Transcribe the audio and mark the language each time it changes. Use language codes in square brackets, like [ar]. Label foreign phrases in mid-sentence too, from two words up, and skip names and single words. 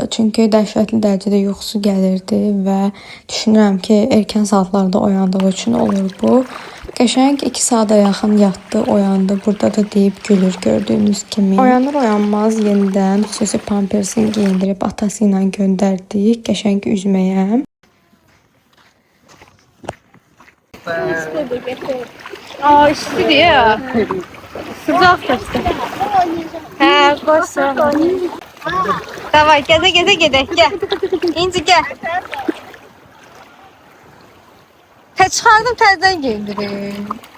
[az] Çünki dəhşətli dərəcədə yuxusu gəlirdi və düşünürəm ki, erkən saatlarda oyandığı üçün olur bu. Qəşəng 2 saata yaxın yatdı, oyandı. Burada da deyib gülür gördüyünüz kimi. Oyanır oyanmaz yenidən xüsusi pampersini geyindirib atası ilə göndərdik qəşəng üzməyə. [tr] Aa işte ya. Sıcak işte. He koşsun. Davay geze gel. İnci gel. He çıkardım terden giyindirin.